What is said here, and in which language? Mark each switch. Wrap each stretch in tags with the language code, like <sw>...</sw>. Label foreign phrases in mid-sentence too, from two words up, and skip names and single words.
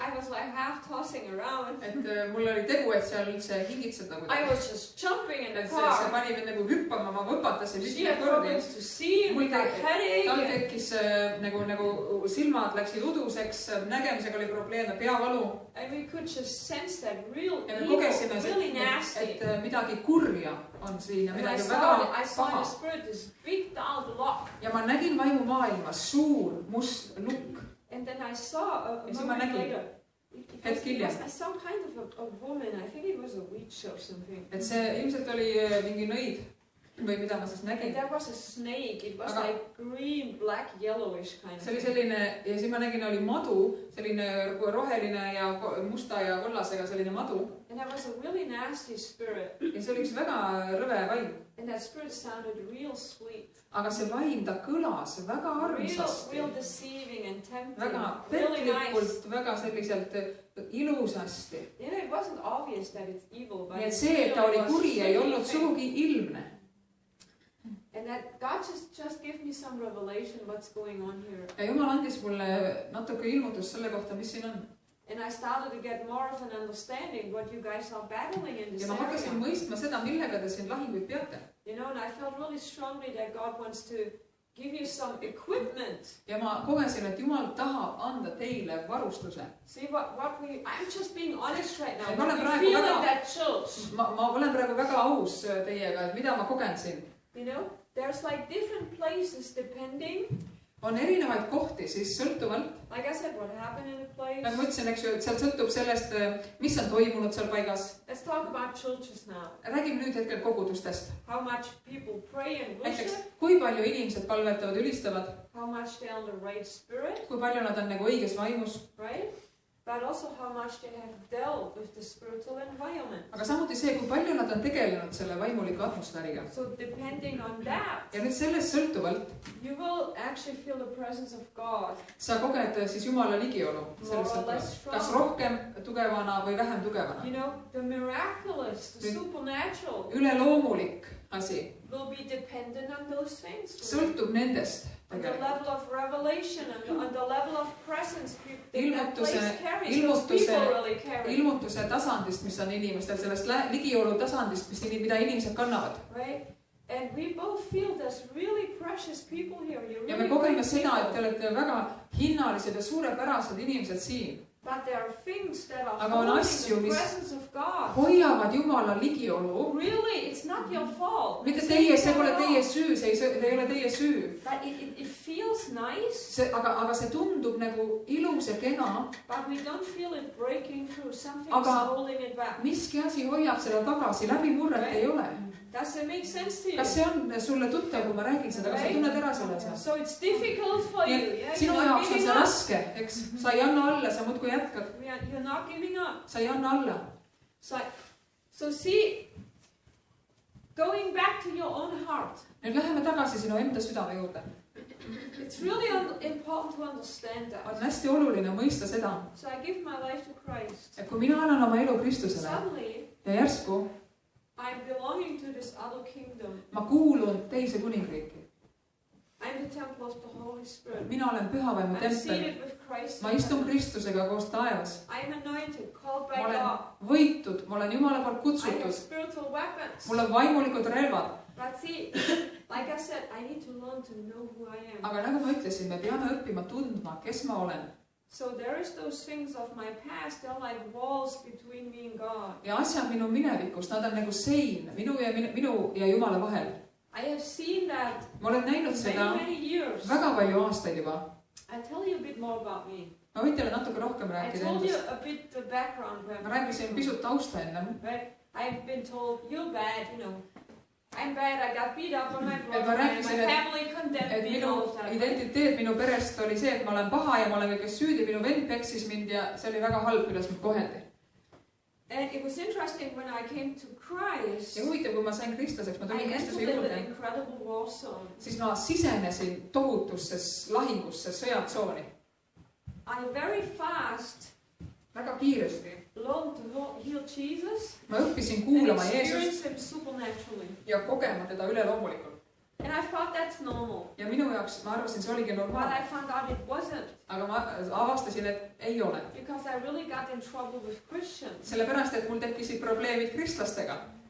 <en>I was like half tossing around.</en> <et>Et mul oli tegu, et seal üldse hingitsed nagu.</et> <en>I was just jumping in the car.</en> <et>See pani mind nagu hüppama, ma võpatasin mitmeid kordi.</et> <en>She had problems to see, we got headache.</en> <et>Tal tekkis nagu silmad läksid uduseks, nägemisega oli probleeme, peavalu.</et> <en>And we could just sense that real evil, kogesime, really nasty.</en> <et>Et midagi kurja on siin ja midagi väga paha. Ja ma nägin vaimumaailmas suur must lukk.</et> <en>And then I saw</en> <et>ja siis ma nägin hetk hiljem.</et> <en>I saw kind of a woman, I think it was a witch or something.</en> <et>Et see ilmselt oli mingi nõid. Või mida ma siis nägin.</et> <en>And there was a snake, it was like green, black, yellowish kind of.</en> <et>See oli selline, ja siis ma nägin, oli madu, selline roheline ja musta ja kollasega selline madu.</et> <en>And there was a really nasty spirit.</en> <et>Ja see oli üks väga rõve vaim.</et> <en>And that spirit sounded real sweet.</en> <et>Aga see vaim, ta kõlas väga armsasti.</et> <en>Real deceiving and tempting.</en> <et>Väga petlikult, väga selliselt ilusasti.</et> <en>You know, it wasn't obvious that it's evil.</en> <et>Nii et see, et ta oli kuri, ei olnud sugugi ilmne.</et> <en>And that God just gave me some revelation what's going on here.</en> <et>Ja Jumal andis mulle natuke ilmutust selle kohta, mis siin on.</et> <en>And I started to get more of an understanding what you guys are battling in this area.</en> <et>Ja ma hakkasin mõistma seda, millega te siin lahinguid peate.</et> <en>You know, and I felt really strongly that God wants to give you some equipment.</en> <et>Ja ma kogesin, et Jumal tahab anda teile varustuse.</et> <en>See I'm just being honest right now.</en> <et>Ma olen</et> <en>What we feel in that church.</en> <et>Ma olen praegu väga aus teiega, et mida ma kogen siin.</et> <en>You know, there's like different places depending.</en> <et>On erinevaid kohti siis sõltuvalt.</et> <en>Like I said, what happened in the place.</en> <et>Nagu ma ütlesin, eks ju, et seal sõltub sellest, mis on toimunud seal paigas.</et> <en>Let's talk about churches now.</en> <et>Räägime nüüd hetkel kogudustest.</et> <en>How much people pray and worship.</en> <et>Näiteks, kui palju inimesed palvetavad, ülistavad.</et> <en>How much they are in the right spirit.</en> <et>Kui palju nad on nagu õiges vaimus.</et> <en>Right? But also how much they have dealt with the spiritual environment.</en> <et>Aga samuti see, kui palju nad on tegelenud selle vaimuliku atmosfääriga.</et> <en>So depending on that.</en> <et>Ja nüüd sellest sõltuvalt.</et> <en>You will actually feel the presence of God.</en> <et>Sa koged siis Jumala ligiolu. Kas rohkem tugevana või vähem tugevana.</et> <en>You know, the miraculous, the supernatural.</en> <et>Üleloomulik asi.</et> <en>Will be dependent on those things.</en> <et>Sõltub nendest.</et> <en>On the level of revelation and on the level of presence that place carries, those people really carry.</en> <et>Ilmutuse tasandist, mis on inimestel, sellest ligiolu tasandist, mida inimesed kannavad.</et> <en>Right? And we both feel there's really precious people here.</en> <et>Ja me kogeme seda, et te olete väga hinnalised ja suurepärased inimesed siin.</et> <en>But there are things that are</en> <et>Aga on asju, mis hoiavad Jumala ligiolu.</et> <en>Really, it's not your fault.</en> <et>Mitte teie, see pole teie süü, see ei ole teie süü.</et> <en>But it feels nice.</en> <et>Aga see tundub nagu ilus ja kena.</et> <en>But we don't feel it breaking through. Something's holding it back.</en> <et>Miski asi hoiab seda tagasi, läbimurret ei ole.</et> <en>Does it make sense to you?</en> <et>Kas see on sulle tuttav, kui ma räägin seda, kas sa tunned ära selle asja?</et> <en>So it's difficult for you.</en> <et>Sinu jaoks on see raske, eks? Sa ei anna alla, sa muudkui jätkad.</et> <en>You're not giving up.</en> <et>Sa ei anna alla.</et> <en>So see, going back to your own heart.</en> <et>Nüüd läheme tagasi sinu enda südame juurde.</et> <en>It's really important to understand that.</en> <et>On hästi oluline mõista seda.</et> <en>So I give my life to Christ.</en> <et>Et kui mina annan oma elu Kristusele ja järsku</et> <en>I'm belonging to this other kingdom.</en> <et>Ma kuulun teise kuningriiki.</et> <en>I'm the temple of the Holy Spirit.</en> <et>Mina olen pühavaimu tempel. Ma istun Kristusega koos taevas.</et> <en>I'm anointed, called by God.</en> <et>Ma olen võitud, ma olen Jumala poolt kutsutud.</et> <en>I have spiritual weapons.</en> <et>Mul on vaimulikud relvad.</et> <en>But see, like I said, I need to learn to know who I am.</en> <et>Aga nagu ma ütlesin, me peame õppima tundma, kes ma olen.</et> <en>So there is those things of my past, they're like walls between me and God.</en> <et>Ja asjad minu minevikust, nad on nagu sein minu ja Jumala vahel.</et> <en>I have seen that.</en> <et>Ma olen näinud seda väga palju aastaid juba.</et> <en>I'll tell you a bit more about me.</en> <et>Ma võin teile natuke rohkem rääkida endast.</et> <en>I told you a bit the background.</en> <et>Ma rääkisin pisut tausta enne.</et> <en>I've been told you're bad, you know. I'm bad, I got beat up on my brother, my family condemned me.</en> <et>Minu identiteet minu perest oli see, et ma olen paha ja ma olen kõiges süüdi, minu vend peksis mind ja see oli väga halb, kuidas mind koheldi.</et> <en>And it was interesting when I came to Christ.</en> <et>Ja huvitav, kui ma sain kristlaseks, ma tulin Kristuse juurde. Siis ma sisenesin tohutusse lahingusse, sõjatsooni.</et> <en>I very fast</en> <et>väga kiiresti ma õppisin kuulama Jeesust ja kogema teda üleloomulikult. Ja minu jaoks ma arvasin, see oligi normaalne. Aga ma avastasin, et ei ole. Sellepärast, et mul tekkisid probleemid kristlastega.</et>